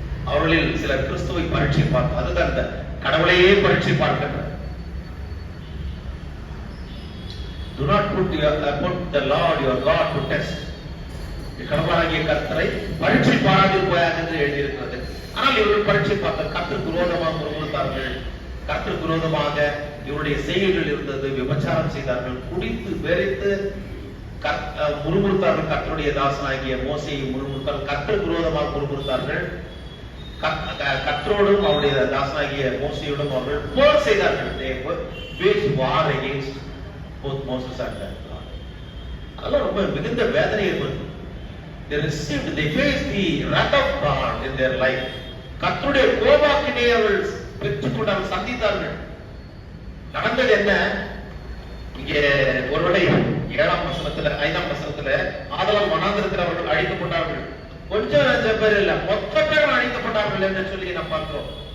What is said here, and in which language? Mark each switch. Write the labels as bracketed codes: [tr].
[ta] அவர்களில் சிலர் கிறிஸ்துவை பரீட்சை பார்க்க, அதுதான் இந்த கடவுளையே பரீட்சை பார்க்கின்ற. [en] Do not put the Lord your God to test. [ta] கடவுளாகிய கர்த்தரை பரீட்சை பாராது போயாக என்று எழுதியிருக்கிறது. ஆனால் இவர்கள் பரீட்சை பார்க்க கர்த்தருக்கு விரோதமாக முறுமுறுத்தார்கள். கர்த்தருக்கு விரோதமாக இவருடைய செய்கைகள் இருந்தது. விபச்சாரம் செய்தார்கள், குடித்து வெறித்து முறுமுறுத்தார்கள். கர்த்தருடைய தாசனாகிய மோசேயை முறுமுறுத்தார்கள். கர்த்தருக்கு விரோதமாக முறுமுறுத்தார்கள். கர்த்தரோடும் அவருடைய தாசனாகிய மோசேயோடும் அவர்கள் போர் செய்தார்கள். [en] war against both Moses and God. [ta] அதெல்லாம் ரொம்ப மிகுந்த வேதனை ஏற்படுது. [en] they faced the wrath of God in their life. [ta] கர்த்தருடைய கோபாக்கினை அவர்கள் பெற்றுக்கொண்டு சந்தித்தார்கள். நடந்தது என்ன? இங்கே ஒருவேளை 7ஆம் வசனத்துல 5ஆம் வசனத்துல ஆதலால் வனாந்திரத்தில் அவர்கள் அழிக்கப்பட்டார்கள். கொஞ்சம் பேர் இல்ல, மொத்த பேரும் அழிக்கப்பட்டார்கள் என்று சொல்லி நாம் பார்க்கிறோம்.